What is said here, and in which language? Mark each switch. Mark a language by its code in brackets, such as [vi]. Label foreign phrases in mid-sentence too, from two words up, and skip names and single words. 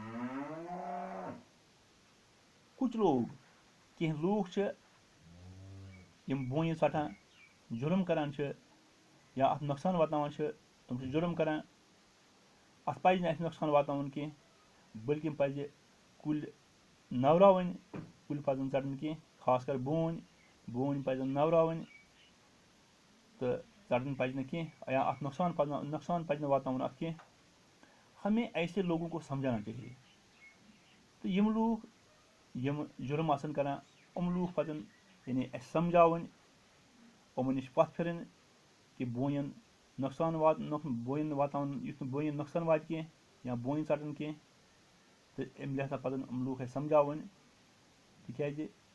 [ur] کُچھ لوگ [ks] کینٛہہ لوٗکھ چھِ یِم بونہِ ژَٹان جُرم کَران چھِ یا اَتھ نۄقصان واتناوان چھِ تِم چھِ جُرم کَران اَتھ پَزِ نہٕ اَسہِ نۄقصان واتناوُن کینٛہہ بٔلکہِ پَزِ کُلۍ نَوراوٕنۍ کُلۍ پَزَن ژَٹٕنۍ کینٛہہ خاص کر بوٗنۍ پَزَن نَوراوٕنۍ تہٕ ژَٹٕنۍ پَزِ نہٕ کینٛہہ یا اَتھ نۄقصان پَزِ نہٕ واتناوُن اَتھ کینٛہہ [ur] ہمیں ایسے لوگوں کو سمجھانا چاہیے [ks] تہٕ یِم لوٗکھ یِم جُرم آسَن کَران یِم لوٗکھ پَزَن یعنی اَسہِ سَمجھاوٕنۍ یِمَن نِش پَتھ پھِرٕنۍ کہِ بونٮ۪ن نۄقصان بونٮ۪ن واتناوُن یُتھ نہٕ بونٮ۪ن نۄقصان واتہِ کینٛہہ یا بونہِ ژَٹَن کینٛہہ تہٕ اَمہِ لحاظہ پَزَن یِم لوٗکھ اَسہِ سَمجھاوٕنۍ تِکیٛازِ